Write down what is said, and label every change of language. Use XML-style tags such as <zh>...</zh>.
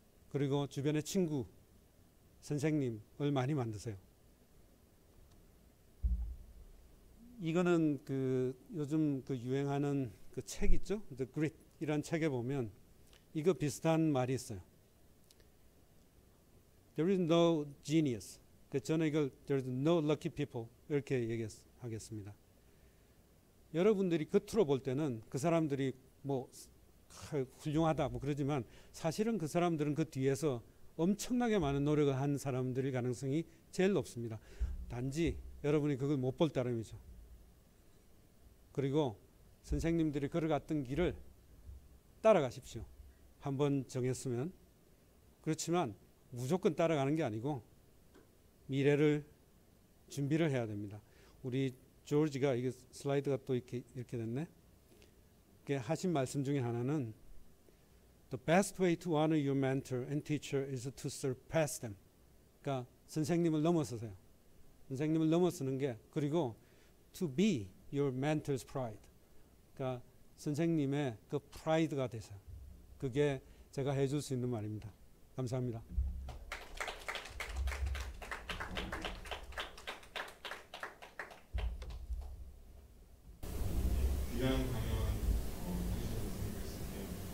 <ko>그리고 주변의 친구, 선생님을 많이 만드세요. 이거는 그 요즘 그 유행하는 그 책 있죠? The Grit 이란 책에 보면 이거 비슷한 말이 있어요.</ko> <en>There is no genius.</en> <ko>저는 이걸</ko> <en>There is no lucky people</en> <ko>이렇게 얘기하겠습니다. 여러분들이 겉으로 볼 때는 그 사람들이 뭐 훌륭하다 뭐 그러지만 사실은 그 사람들은 그 뒤에서 엄청나게 많은 노력을 한 사람들일 가능성이 제일 높습니다. 단지 여러분이 그걸 못 볼 따름이죠. 그리고 선생님들이 걸어갔던 길을 따라가십시오. 한번 정했으면. 그렇지만 무조건 따라가는 게 아니고 미래를 준비를 해야 됩니다. 우리 조지가 이게 슬라이드가 또 이렇게 됐네. 하신 말씀 중에 하나는</ko> <en>The best way to honor your mentor and teacher is to surpass them.</en> <ko>그러니까 선생님을 넘어서세요. 선생님을 넘어서는 게 그리고</ko> <en>to be your mentor's pride.</en> <ko>그러니까 선생님의 그 프라이드가 되세요. 그게 제가 해줄 수 있는 말입니다. 감사합니다. 귀한 강연 해주셔서 말씀드릴게요.</ko>